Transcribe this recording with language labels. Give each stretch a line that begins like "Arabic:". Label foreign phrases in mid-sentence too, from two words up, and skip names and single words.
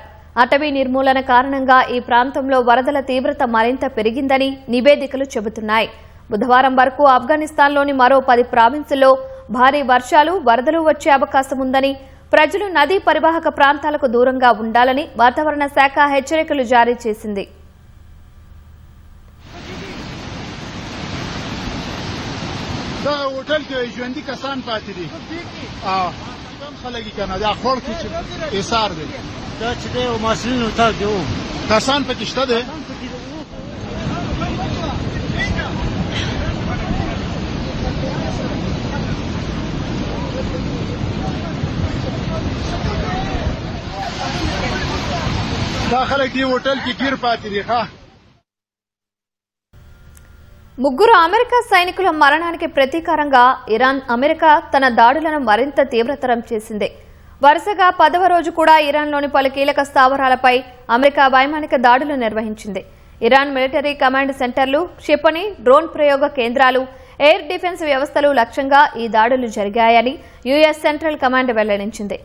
Telugu: అటవీ నిర్మూలన కారణంగా ఈ ప్రాంతంలో వరదల తీవ్రత మరింత పెరిగిందని నివేదికలు చెబుతున్నాయి. బుధవారం వరకు ఆఫ్ఘనిస్తాన్లోని మరో 10 ప్రావిన్సుల్లో భారీ వర్షాలు, వరదలు వచ్చే అవకాశం ఉందని, ప్రజలు నదీ పరివాహక ప్రాంతాలకు దూరంగా ఉండాలని వాతావరణ శాఖ హెచ్చరికలు జారీ చేసింది.
Pashto: دا چې دی او ماسلینو ته دیو کسان پکې شته دی دا خلک دی هوټل کې گیر پاتې دي ها.
Telugu: ముగ్గురు అమెరికా సైనికుల మరణానికి ప్రతీకారంగా ఇరాన్, అమెరికా తన దాడులను మరింత తీవ్రతరం చేసింది. వరుసగా 10వ రోజు కూడా ఇరాన్లోని పలు కీలక స్థావరాలపై అమెరికా వైమానిక దాడులు నిర్వహించింది. ఇరాన్
English: military command centers,
Telugu: క్షిపణి, డ్రోన్ ప్రయోగ కేంద్రాలు,
English: air defense
Telugu: వ్యవస్థలు లక్ష్యంగా ఈ దాడులు జరిగాయని యుఎస్ సెంట్రల్ కమాండ్ వెల్లడించింది.